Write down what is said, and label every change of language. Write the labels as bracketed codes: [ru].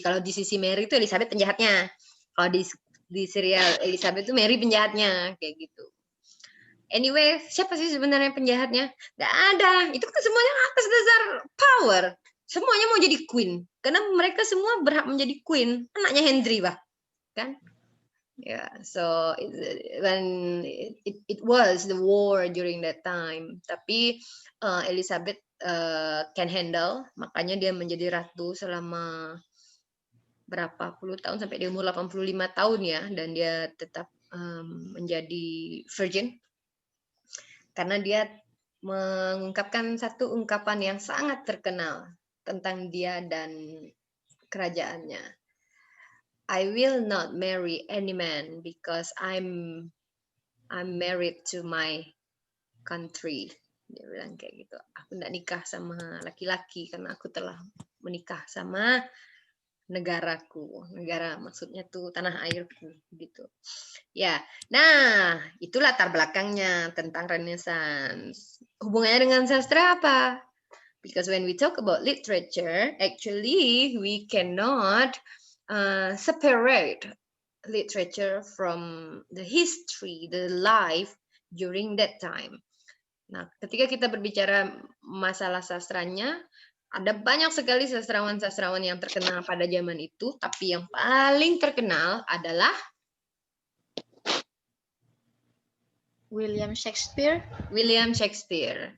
[id] Kalau di sisi Mary itu Elizabeth penjahatnya. Kalau di serial Elizabeth itu Mary penjahatnya, kayak gitu. Anyway, siapa sih sebenarnya penjahatnya? Nggak ada. Itu kan semuanya atas dasar power. Semuanya mau jadi queen. Karena mereka semua berhak menjadi queen. Anaknya Henry, bah. Kan? [en] Yeah, so when it was the war during that time. [id] Tapi [en] Elizabeth can handle. [id] Makanya dia menjadi ratu selama berapa puluh tahun. Sampai di umur 85 tahun ya. Dan dia tetap menjadi virgin. karena dia mengungkapkan satu ungkapan yang sangat terkenal tentang dia dan kerajaannya. [en] I will not marry any man because I'm married to my country. [id] Dia bilang kayak gitu. Aku tidak nikah sama laki-laki karena aku telah menikah sama negaraku. Negara maksudnya tuh tanah airku gitu. Ya. Nah, itu latar belakangnya tentang Renaissance. Hubungannya dengan sastra apa? [en] Because when we talk about literature, actually we cannot separate literature from the history, the life during that time. [id] Nah, ketika kita berbicara masalah sastranya, ada banyak sekali sastrawan-sastrawan yang terkenal pada zaman itu, tapi yang paling terkenal adalah William Shakespeare. William Shakespeare.